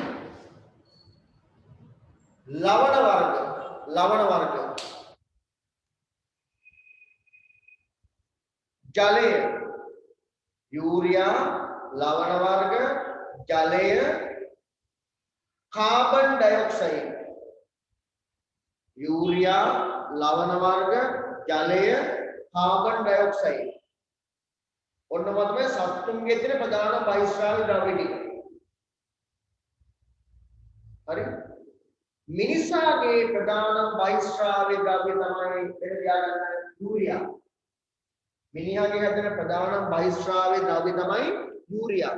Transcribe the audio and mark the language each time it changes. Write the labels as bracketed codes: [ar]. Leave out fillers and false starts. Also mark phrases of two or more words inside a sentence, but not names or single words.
[si] ලවණ වර්ග ජලය යූරියා ලවණ වර්ග ජලය කාබන් ඩයොක්සයිඩ් යූරියා ලවණ වර්ග ජලය කාබන් ඩයොක්සයිඩ් ඔන්න තමයි සත්තුන්ගේ තියෙන ප්‍රධාන බහිස්රාවී ද්‍රව්‍ය ටික. හරි? මිනිසාගේ ප්‍රධාන බහිස්රාවී ද්‍රව්‍ය තමයි එතන තියාගන්න යූරියා. මිනිහාගේ හැදෙන ප්‍රධාන බහිස්රාවී ද්‍රව්‍ය තමයි යූරියා.